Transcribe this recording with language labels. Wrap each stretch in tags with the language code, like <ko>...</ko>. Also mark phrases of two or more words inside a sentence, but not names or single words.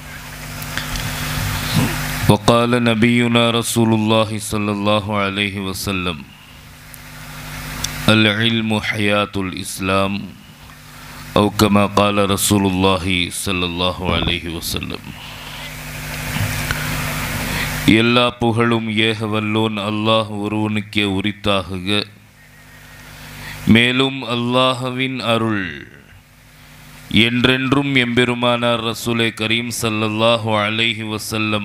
<ar>وقال نبينا رسول الله صلى الله عليه وسلم العلم حياة الإسلام أو كما قال رسول الله صلى الله عليه وسلم.</ar> <ta>எல்லா புகழும் ஏகவல்லோன் அல்லாஹ் ஒருவனுக்கே உரித்தாகுக. மேலும் அல்லாஹ்வின் அருள் என்றென்றும் எம்பெருமானார் ரசூலே கரீம்</ta> <ar>صلى الله عليه وسلم</ar>